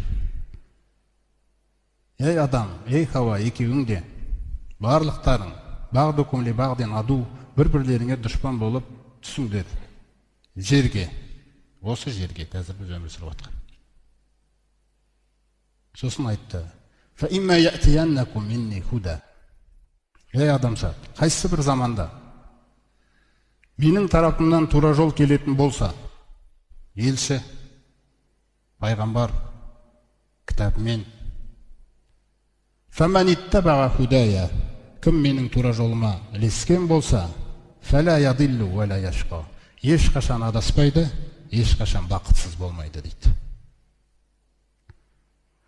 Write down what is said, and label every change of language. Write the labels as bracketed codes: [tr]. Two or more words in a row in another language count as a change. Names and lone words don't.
[kk] Ей адам, ей Хауа, екеуің де барлықтарың [ar] بعضكم لبعض عدو, [kk] бір-бірлеріңе дұшпан болып түсіңдер жерге, осы жерге қазір біз өмір сүріп жатқан. Сосын айтты: [ar] فإما يأتينكم مني هدى. [kk] Ей адамзат, қайсы бір заманда менің тарапымнан тура жол келетін болса, елші, пайғамбар, кітабымен, [ar] فمن اتبع هداي, [kk] кім менің тура жолыма ілескен болса, [ar] فلا يضل ولا يشقى, [kk] ешқашан адаспайды, ешқашан бақытсыз болмайды дейді.